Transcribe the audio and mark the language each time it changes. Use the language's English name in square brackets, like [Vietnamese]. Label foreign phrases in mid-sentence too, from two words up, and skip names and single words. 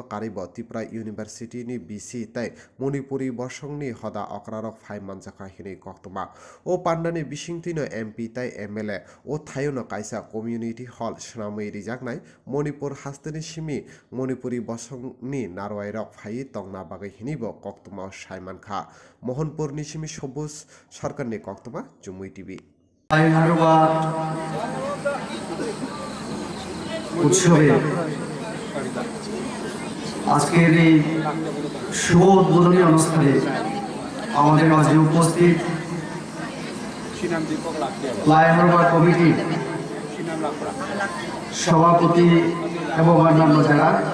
[Kok Borok] कारिब त्रिपुरा इउनिभार्सिटीनि बिसि तै मणिपुरी बसंगनि हदा अक्रारक फाइ मानजाखा हिनि कक्तमा ओ पांडानि बिसिंतिनो एमपी तै एमएलए ओ थायोनो काइसा [English] community hall [Kok Borok] सनामै रिजाकनाय मणिपुर हास्तिनि सिमी मणिपुरी बसंगनि नारवाइरक फाइ तंगना बागै हिनिबो कक्तमा साइमानखा मोहनपुरनि सिमी सबुज सरकारनि कक्तमा जुमुई टिभि [Bangla] উৎসবে আজকের এই শুভ উদ্বোধনী অনুষ্ঠানে আমাদের মাঝে উপস্থিত ফ্লাইওভার কমিটির সভাপতি এবং অন্যান্য যারা